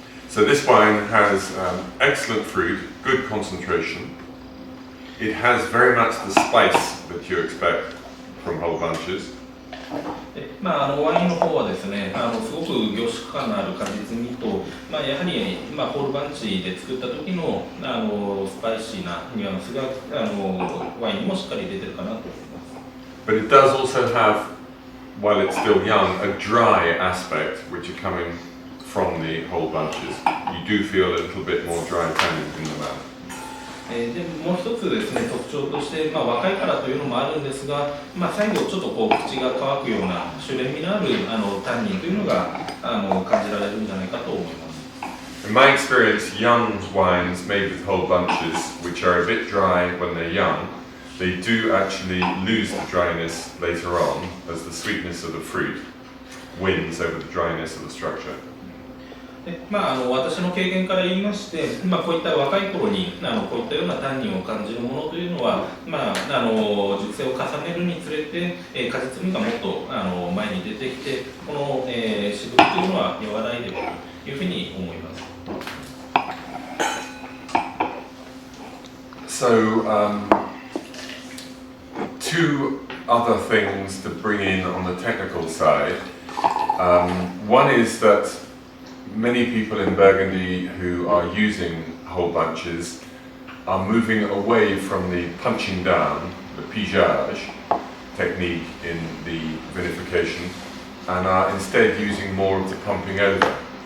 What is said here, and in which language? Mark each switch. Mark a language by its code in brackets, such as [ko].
[en] So this wine has excellent fruit, good concentration. It has very much the spice that you expect from whole bunches. [ja] ワインの方はですね、すごく凝縮感のある果実味と、やはり、ホールバンチで作った時のスパイシーなニュアンスがワインにもしっかり出てるかなと思います。 [en] But it does also have, while it's still young, a dry aspect which are coming from the whole bunches. You do feel a little bit more dry tannin in the mouth. [ja] でもう一つですね、特徴として、若いからというのもあるんですが、最後ちょっとこう口が乾くような酒練味のあるタンニンというのが感じられるんじゃないかと思います。 [en] In my experience, young wines made with whole bunches, which are a bit dry when they're young, they do actually lose the dryness later on as the sweetness of the fruit wins over the dryness of the structure. [ja] で私の経験から言いまして、こういった若い頃にこういったようなタンニンを感じるものというのは、熟成を重ねるにつれて、果実味がもっと前に出てきて、この、渋みというのは和らいでいるというふうに思います。 [en] So, two other things to bring in on the technical side. One is that many people in Burgundy who are using whole bunches are moving away from the punching down, the pigeage technique in the vinification, and are instead using more of the pumping over,